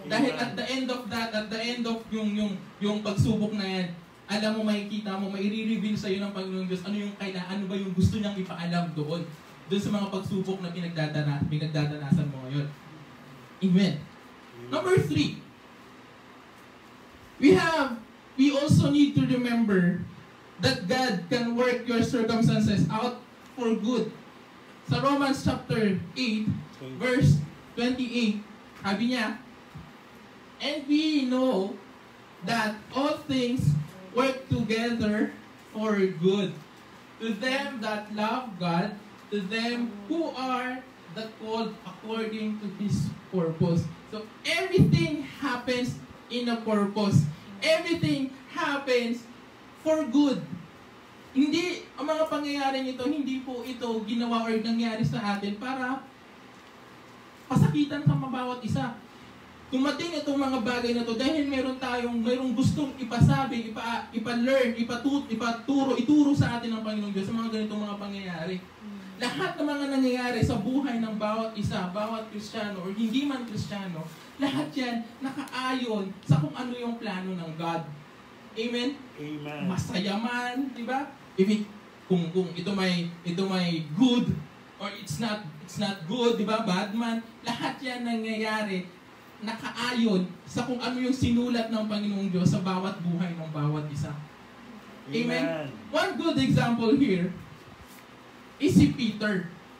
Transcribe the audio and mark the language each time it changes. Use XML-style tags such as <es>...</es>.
<tl>Dahil</tl> <en>at the end of</en> <tl>that, at the end of yung pagsubok na yan, alam mo, makikita mo, maire-reveal sa iyo ng Panginoong Diyos ano ba yung gusto niyang ipaalam doon sa mga pagsubok na pinagdadanasan mo ngayon. Amen. Number 3.</tl> <en>We also need to remember that God can work your circumstances out for good.</en> <tl>Sa Romans chapter 8, verse 28, sabi niya,</tl> <en>and we know that all things work together for good to them that love God, to them who are the called according to His purpose. So everything happens in a purpose. Everything happens for good.</en> <tl>Hindi, ang mga pangyayaring ito, hindi po ito ginawa or nangyari sa atin para pasakitan sa bawat isa. Tumating itong mga bagay na to dahil mayroong gustong ipasabi, ipa-learn, ituro sa atin ng Panginoong Diyos sa mga ganitong mga pangyayari. Lahat ng mga nangyayari sa buhay ng bawat isa, bawat Kristiyano or hindi man Kristiyano, lahat yan nakaayon sa kung ano yung plano ng God. Amen? Amen. Masaya man, di ba? Kung ito may good</tl> <en>or it's not good,</en> <tl>di ba? Bad man, lahat yan nangyayari nakaayon sa kung ano yung sinulat ng Panginoong Diyos sa bawat buhay ng bawat isa. Amen?</tl> <en>One good example here is si Peter.</en>